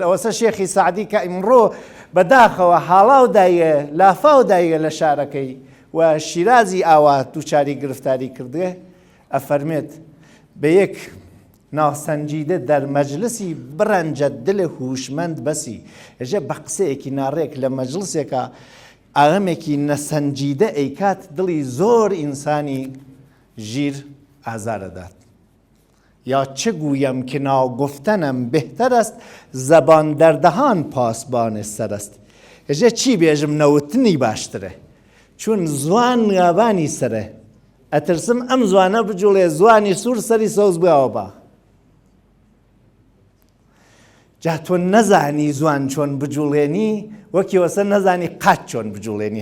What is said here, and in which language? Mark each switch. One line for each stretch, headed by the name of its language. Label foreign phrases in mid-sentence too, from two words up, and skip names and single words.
Central Kurdish: ئەوەسە شێخی سعدی کە ئیمڕۆ بەداخەوە حاڵاودایە لافاودایە لە شارەکەی و شیرازی ئاوا دووچاری گرفتاری کردێ، ئەفەرمێت
Persian: بە یەک ناوسەنجیدە دەرمەجلسی بڕەنجە دلە هوشمەند بەسی.
Central Kurdish: ئەژە بە قسەیەکی ناڕێک لە مەجلسێکە ئاغەمێکی نەسەنجیدە ئەیکات دڵی زۆر ئینسانی ژیر ئازارەدات.
Persian: یا چه گویم که ناگفتنم بهتر است زبان در دهان پاسبان سر است.
Central Kurdish: ئەژە چی بێژم نەوتنی باشترە چون زوان ناوانی سرە. ئەترسم ئەم زوانە بجوڵێ زوانی سوور سەری سەوز بواوە با. جا تۆ نەزانی زوان چۆن بجوڵێنی وەکی وەسە نەزانی قاچ چۆن بجوڵێنی.